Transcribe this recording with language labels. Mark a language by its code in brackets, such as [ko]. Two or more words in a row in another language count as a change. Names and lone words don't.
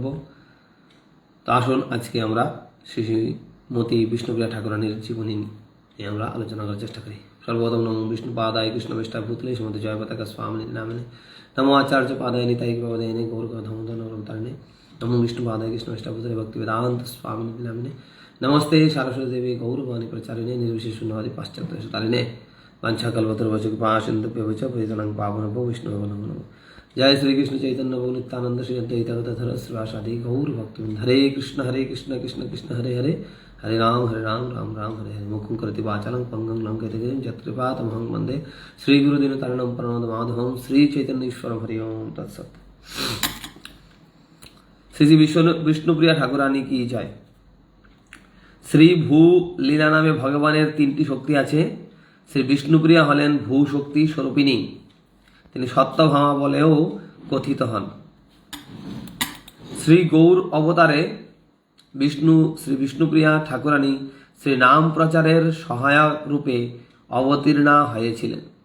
[bn] তো আসুন আজকে আমরা শ্রী শ্রী মতি বিষ্ণুপ্রিয়া ঠাকুরানীর জীবনী নিয়ে আমরা আলোচনা করার চেষ্টা করি। [sa] সর্বপ্রথম নমো বিষ্ণু পাদায় কৃষ্ণ বেষ্টা ভূতলে শ্রীমতী জয় পতাকা স্বামী নামিনে নমো আচার্য পাদায় নিতাই পাদায়নে গৌর ধমোদর নরমতারিণে নমো বিষ্ণু পাদায় কৃষ্ণ বেষ্টা ভূতলে ভক্তি বেদান্ত স্বামী নামিনে নমস্তে সারস্বতী দেবী গৌরবাণী প্রচারিণে निर्विशेष शून्यवादी पाश्चात्य तारिणे वाञ्छाकल्पतरुभ्यश्च कृपासिन्धुभ्यश्च पतितानां पावनेभ्यो वैष्णवेभ्यो नमो नमः। जय श्री कृष्ण चैतन्य प्रभु नित्यानंद श्री अद्वैत गदाधर श्रीवासादि गौर भक्तवृंद। हरे कृष्ण कृष्ण कृष्ण हरे हरे, हरे राम राम राम हरे हरे। मुखं करोति वाचालं पंगं लंघयते गिरिं यत्कृपातमहं वन्दे श्रीगुरुदीनतारिणं परमानन्दमाधवं श्री चैतन्येश्वरं। हरि ओम तत्सत्। श्री श्री [bn] বিষ্ণুপ্রিয়া ঠাকুরানী কি জয়। শ্রী ভূ লীলা নামে ভগবানের 3টি শক্তি আছে। শ্রী বিষ্ণুপ্রিয়া হলেন ভূ শক্তি স্বরূপিণী। তিনি সত্যভামা বলেও কথিত হন। শ্রী গৌর অবতারে শ্রী বিষ্ণুপ্রিয়া ঠাকুরানী শ্রী নাম প্রচারের সহায়ক রূপে অবতীর্ণা হয়েছিলেন।